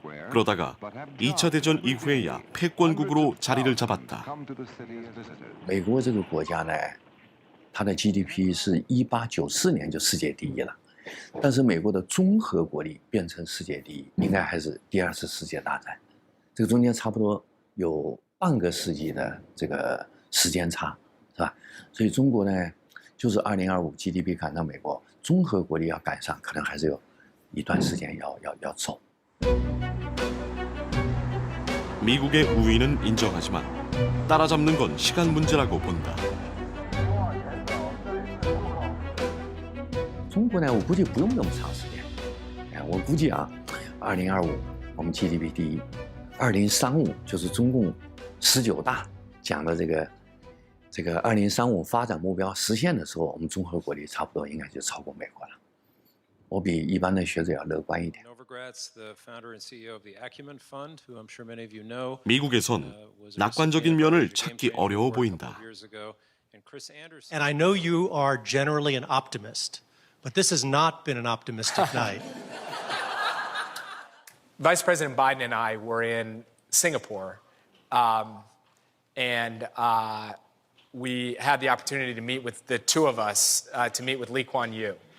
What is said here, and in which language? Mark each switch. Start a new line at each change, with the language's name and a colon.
Korean: 그러다가 2차 대전 이후에야 패권국으로 자리를 잡았다.
Chinese: 美国这个国家呢，它的 GDP 是1894年就世界第一了，但是美国的综合国力变成世界第一，应该还是第2次世界大战，这个中间差不多有半个世纪的这个时间差，是吧？所以中国呢，就是2025 GDP 赶上美国，综合国力要赶上，可能还是有一段时间要走。
Korean: 미국의 우위는 인정하지만 따라잡는 건 시간 문제라고 본다.
Chinese: 中国呢，我估计不用那么长时间。我估计啊，2025我们 GDP 第一，2035就是中共19大讲的这个2035发展目标实现的时候，我们综合国力差不多应该就超过美国了。我比一般的学者要乐观一点。
Korean: 미국에선 낙관적인 면을 찾기 어려워 보인다.
English: And I know you are generally an optimist, but this has not been an optimistic night. Vice President Biden and I were in Singapore, and we had the opportunity to meet with the two of us, to meet with Lee Kuan Yew.